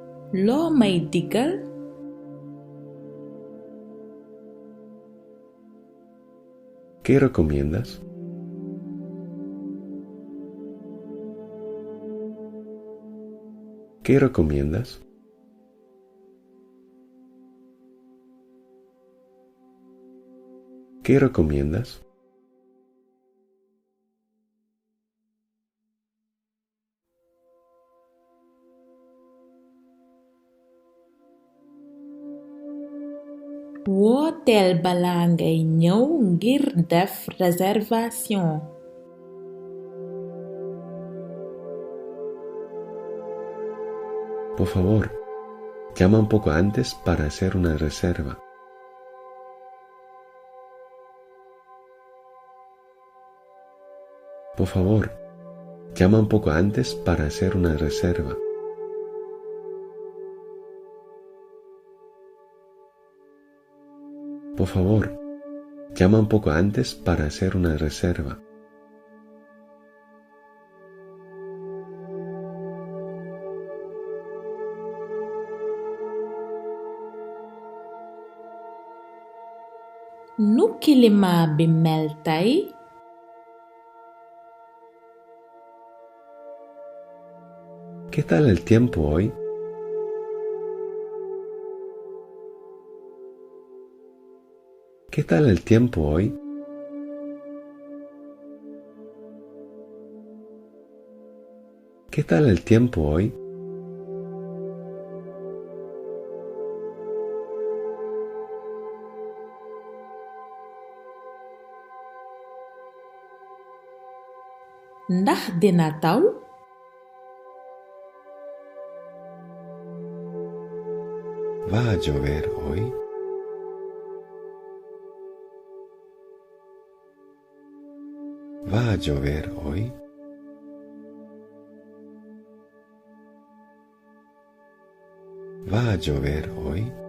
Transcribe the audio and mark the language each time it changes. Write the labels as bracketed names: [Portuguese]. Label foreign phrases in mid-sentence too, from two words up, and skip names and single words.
[Wolof] Loo may digal? [Spanish] ¿Qué recomiendas? ¿Qué recomiendas? ¿Qué recomiendas? [Wolof] Wooteel balaa ngay ñëw ngir def réservation. [Spanish] Por favor, llama un poco antes para hacer una reserva. Por favor, llama un poco antes para hacer una reserva. Por favor, llama un poco antes para hacer una reserva. [Wolof] Nu climat bi mel tey? [Spanish] ¿Qué tal el tiempo hoy? ¿Qué tal el tiempo hoy? ¿Qué tal el tiempo hoy? [Wolof] Ndax dina taw? [Spanish] ¿Va a llover hoy? ¿Va a llover hoy? ¿Va a llover hoy?